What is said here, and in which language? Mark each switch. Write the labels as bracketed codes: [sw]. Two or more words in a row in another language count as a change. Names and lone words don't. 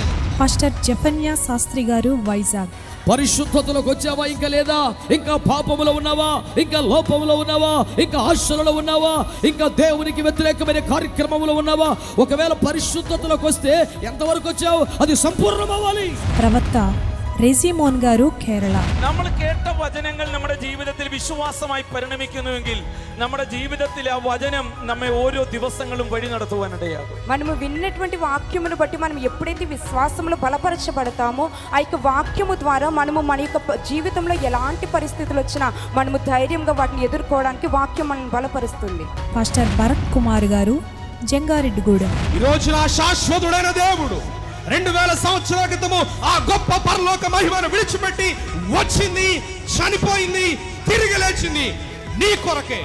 [te] పాస్టర్ జఫన్యా శాస్త్రి గారు, వైజాగ్. పరిశుద్ధతలోకి వచ్చావా? ఇంకా లేదా? ఇంకా పాపములో ఉన్నావా? ఇంకా లోపములో ఉన్నావా? ఇంకా ఆశలలో ఉన్నావా? ఇంకా దేవునికి వ్యతిరేకమైన కార్యక్రమంలో ఉన్నావా? ఒకవేళ పరిశుద్ధతలోకి వస్తే ఎంతవరకు వచ్చావు? అది సంపూర్ణం అవ్వాలి. ప్రవక్త റെസിമോൻ గారు, കേരള. [ml] നമ്മൾ കേട്ട വചനങ്ങൾ നമ്മുടെ ജീവിതത്തിൽ വിശ്വാസമായി പരിണമിക്കുന്നുവെങ്കിൽ നമ്മുടെ ജീവിതത്തിൽ ആ വചനം നമ്മെ ഓരോ ദിവസങ്ങളും വഴി നടത്തുവാനിടയാകും. [te] మనము విన్నటువంటి వాక్యమును బట్టి మనం ఎప్పుడైతే విశ్వాసంలో బలపరచబడతామో ఆ యొక్క వాక్యము ద్వారా మనము మన యొక్క జీవితంలో ఎలాంటి పరిస్థితులు వచ్చినా మనము ధైర్యంగా వాటిని ఎదుర్కోవడానికి వాక్యం మనల్ని బలపరుస్తుంది. పాస్టర్ భరత్ కుమార్ గారు, జంగారెడ్డిగూడెం. ఈ రోజు నా శాశ్వతుడైన దేవుడు 2000 సంవత్సరాల క్రితము ఆ గొప్ప పరలోక మహిమను విడిచిపెట్టి వచ్చింది, చనిపోయింది, తిరిగి లేచింది నీ కొరకే.